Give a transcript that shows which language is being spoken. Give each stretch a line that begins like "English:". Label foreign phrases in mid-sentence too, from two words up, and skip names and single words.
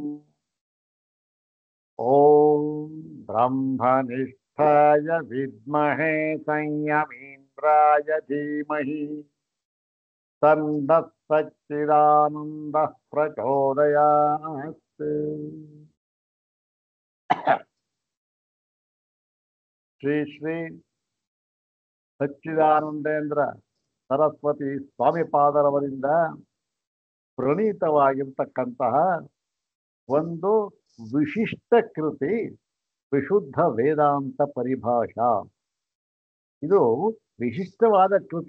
Sanskrit: ॐ ब्रह्मनिष्ठाय विद्महे संयमीन्द्राय धीमहि तन्नः सच्चिदानन्दः प्रचोदयात्।
Kannada: श्री श्री ಸಚ್ಚಿದಾನಂದೇಂದ್ರ ಸರಸ್ವತಿ ಸ್ವಾಮಿಪಾದರವರಿಂದ ಪ್ರಣೀತವಾಗಿರ್ತಕ್ಕಂತಹ ಒಂದು ವಿಶಿಷ್ಟ ಕೃತಿ ವಿಶುದ್ಧ ವೇದಾಂತ ಪರಿಭಾಷಾ. ಇದು ವಿಶಿಷ್ಟವಾದ ಕೃತಿ.